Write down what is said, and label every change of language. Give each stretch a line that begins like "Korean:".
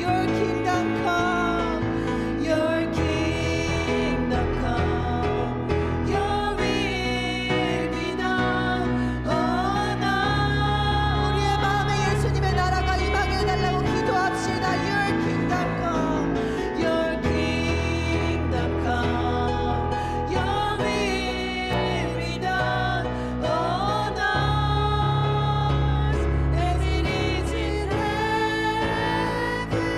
English: Your kingdom come, your kingdom come, your will be done on earth.
Korean: 우리의 마음에 예수님의 나라가 임하게 해달라고 기도합시다.
English: Your kingdom come. Your kingdom come, your will be done on earth as it is in heaven.